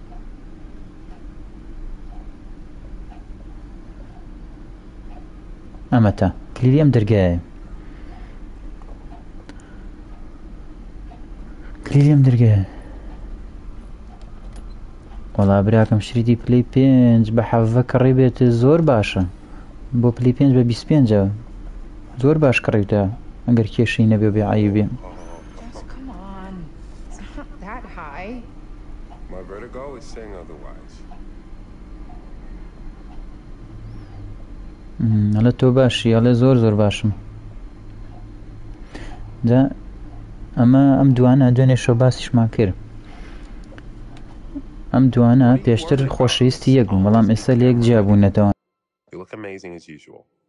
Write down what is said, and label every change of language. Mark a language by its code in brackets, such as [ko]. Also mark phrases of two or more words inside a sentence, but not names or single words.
[ckb] ئەمەتە کلیلی ئەم دەرگایە کلیلی ئەم دەرگایە وەڵا براکەم شریدی پلەی 5 بە 7 کڕی بێتە زۆر باشە بۆ پلەی 5 بە 25 زۆر باش کڕیتە ئەگەر کێشەی نەبێ بێ عیبێ [en] Just come on. It's not that high. My vertigo is saying otherwise. [ckb] هەڵە تۆ باشی هەڵێ زۆر زۆر باشم جا ئەم دوانە دوێنێ شەو باسیشمان کرد ئەم دوانە پێشتر خۆشەویستی یەک بوون بەڵام ئێستا لە یەک جیا بوونەتەوە [en] You look amazing as usual.